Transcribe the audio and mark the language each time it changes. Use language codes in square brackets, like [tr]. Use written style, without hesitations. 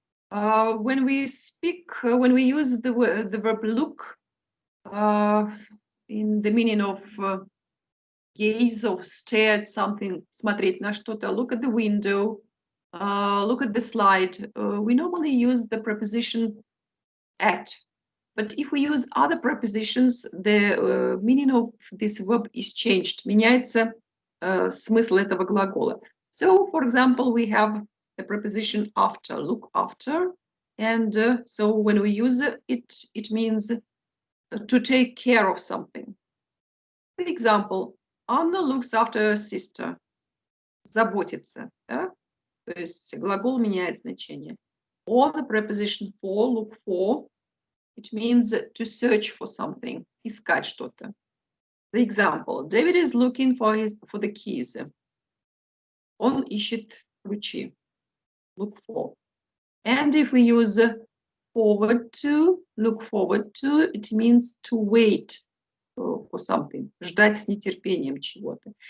[en] When we speak, when we use the verb look in the meaning of gaze or stare at something, [ru] смотреть на что-то, [en] look at the window, look at the slide, we normally use the preposition at. But if we use other prepositions, the meaning of this verb is changed. [ru] Меняется смысл этого глагола. [en] So, for example, we have the preposition after, look after. And so when we use it, it means to take care of something. For example, Anna looks after her sister. [ru] Заботиться. Да? То есть глагол меняет значение. [en] Or the preposition for, look for, it means to search for something, [ru] искать что-то. [en] The example, David is looking for the keys. [ru] Он ищет ключи. [en] Look for. And if we use forward to, look forward to, it means to wait for something, [ru] ждать с нетерпением чего-то.